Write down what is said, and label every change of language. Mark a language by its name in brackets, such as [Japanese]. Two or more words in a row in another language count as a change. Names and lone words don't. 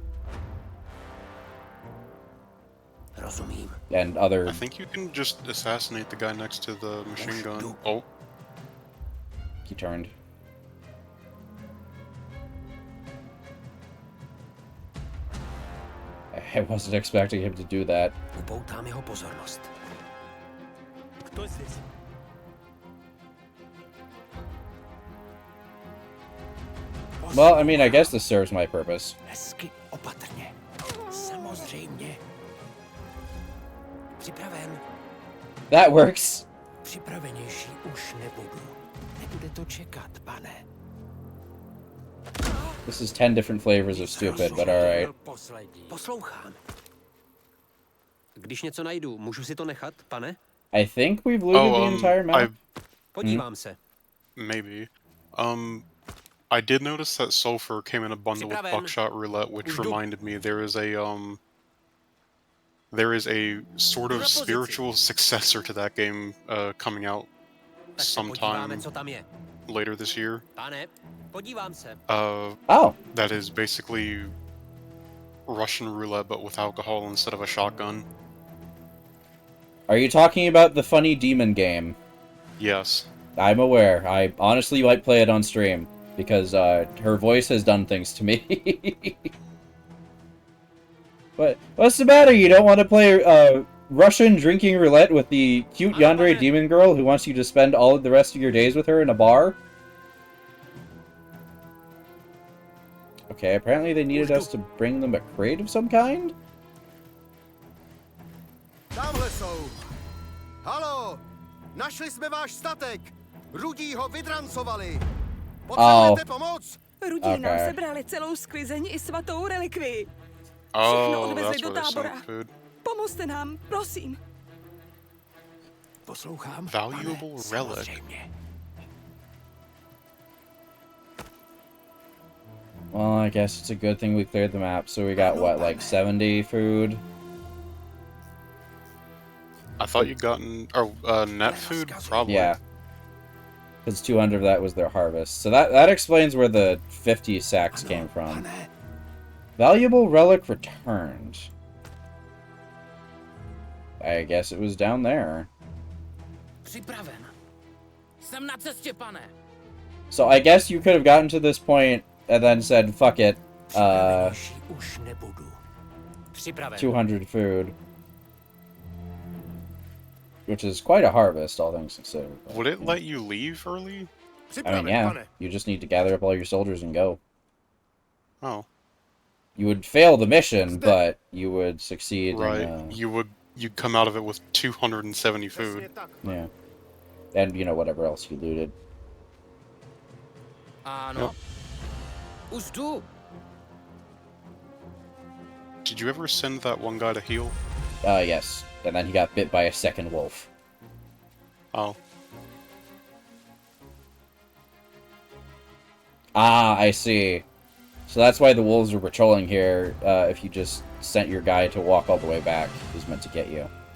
[Czech] Rozumím. [English] And other. I think you can just assassinate the guy next to the machine gun. Oh, He turned. I wasn't expecting him to do that. [Czech] Upoutám jeho pozornost. Kdo jsi? [English] Well, I mean, I guess this serves my purpose. [Czech] Hezky opatrně. Samozřejmě. Připraven. [English] That works. [Czech] Připravenější už nebudu. Nebude to čekat, pane. [English] This is 10 different flavors of stupid, but alright. [Czech] Poslední. Poslouchám. Když něco najdu, můžu si to nechat, pane? [English] I think we've looted the entire map. [Czech] Podívám se. [English] maybe. I did notice that sulfur came in a bundle with buckshot roulette, which reminded me there is a sort of spiritual successor to that game coming out sometime later this year. [Czech] Pane, podívám se. [English] Oh. That is basically Russian roulette, but with alcohol instead of a shotgun. Are you talking about the funny demon game? Yes. I'm aware. I honestly might play it on stream, because her voice has done things to me. What's the matter? You don't want to play Russian drinking roulette with the cute yandere demon girl who wants you to spend all of the rest of your days with her in a bar? Okay, apparently they needed us to bring them a crate of some kind? [Czech] Tamhle jsou. Halo! Našli jsme váš statek. Rudí ho vydrancovali. Potřebujete pomoc? Rudí nám sebrali celou sklizeň i svatou relikvii. [English] Oh, [Czech] odvezli [English] that's [Czech] do [English] where they [Czech] tábora. [English] sent food. [Czech] Pomozte nám, prosím. Poslouchám. [English] Valuable relic. [Czech] Samozřejmě. [English] Well, I guess it's a good thing we cleared the map, so we got, what, like 70 food? I thought you'd gotten net food, probably. Yeah. Because 200 of that was their harvest. So that explains where the 50 sacks came from. Valuable relic returned. I guess it was down there. [Czech] Připraven. Jsem na cestě, pane. [English] So I guess you could have gotten to this point and then said, fuck it. 200 food. Which is quite a harvest, all things considered. Would it let you leave early? I mean, yeah. You just need to gather up all your soldiers and go. Oh. You would fail the mission, but you would succeed Right. in... You'd come out of it with 270 food. Yeah. And, you know, whatever else you looted. [Czech] Ano. Už jdu. [English] Did you ever send that one guy to heal? Yes. And then he got bit by a second wolf. Oh. Ah, I see. So that's why the wolves are patrolling here. If you just sent your guy to walk all the way back, he was meant to get you.